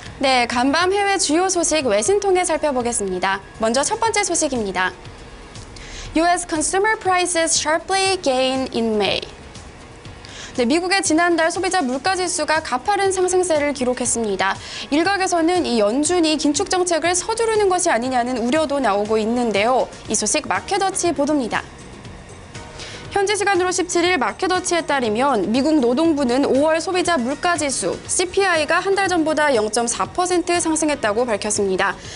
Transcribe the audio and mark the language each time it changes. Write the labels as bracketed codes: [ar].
[ko] 네, 간밤 해외 주요 소식 외신 통해 살펴보겠습니다. 먼저 첫 번째 소식입니다. [en] US consumer prices sharply gain in May. [ko] 네, 미국의 지난달 소비자 물가지수가 가파른 상승세를 기록했습니다. 일각에서는 이 연준이 긴축 정책을 서두르는 것이 아니냐는 우려도 나오고 있는데요. 이 소식 마켓워치 보도입니다. 현지 시간으로 17일 마켓워치에 따르면 미국 노동부는 5월 소비자 물가지수 CPI가 한 달 전보다 0.4% 상승했다고 밝혔습니다.